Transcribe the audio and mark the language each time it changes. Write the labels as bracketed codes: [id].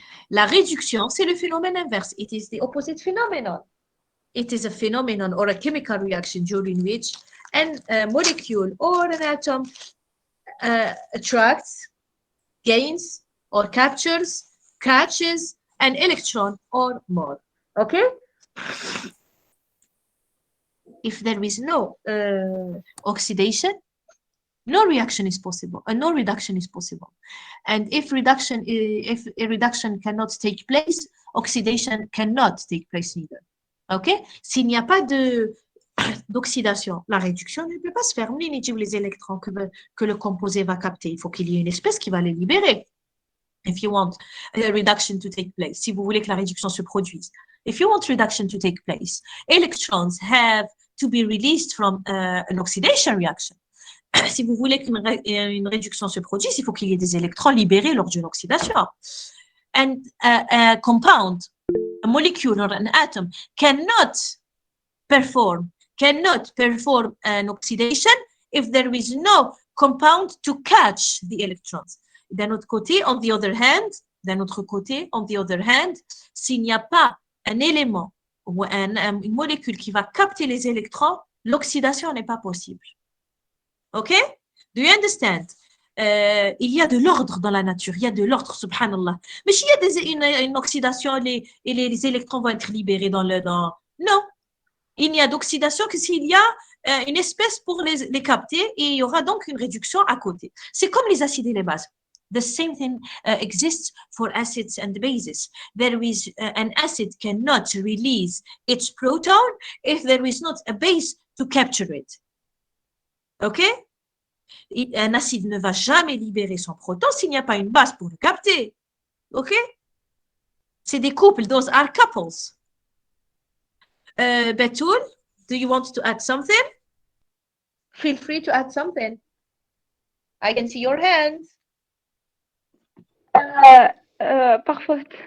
[fr] La réduction, c'est le phénomène inverse. [en] It is the opposite phenomenon. It is a phenomenon or a chemical reaction during which a molecule or an atom attracts, gains, or catches an electron or more. Okay? If there is no oxidation, no reaction is possible, and no reduction is possible. And if a reduction cannot take place, oxidation cannot take place either. Okay? [fr] S'il n'y a pas d'oxydation, la réduction ne peut pas se faire. Les électrons que le composé va capter, il faut qu'il y ait une espèce qui va les libérer. [en] If you want a reduction to take place, [fr] si vous voulez que la réduction se produise, [en] if you want reduction to take place, electrons have to be released from an oxidation reaction. [fr] Si vous voulez qu'une réduction se produise, il faut qu'il y ait des électrons libérés lors d'une oxydation. [en] And a compound, a molecule or an atom cannot perform an oxidation if there is no compound to catch the electrons. [fr] D'un autre côté, [en] on the other hand, [fr] s'il n'y a pas un élément ou une molécule qui va capter les électrons, l'oxydation n'est pas possible. OK? [en] Do you understand? [fr] Il y a de l'ordre dans la nature, il y a de l'ordre, subhanallah. Mais s'il y a une oxydation et les électrons vont être libérés dans. Non, il n'y a d'oxydation que s'il y a une espèce pour les capter et il y aura donc une réduction à côté. C'est comme les acides et les bases. [en] The same thing exists for acids and bases. There is an acid cannot release its proton if there is not a base to capture it. OK? [fr] Un acide ne va jamais libérer son proton s'il n'y a pas une base pour le capter. [en] OK? [fr] C'est des couples. [en] Those are couples. Betoul, do you want to add something? Feel free to add something. I can see your hand. [fr] Parfois.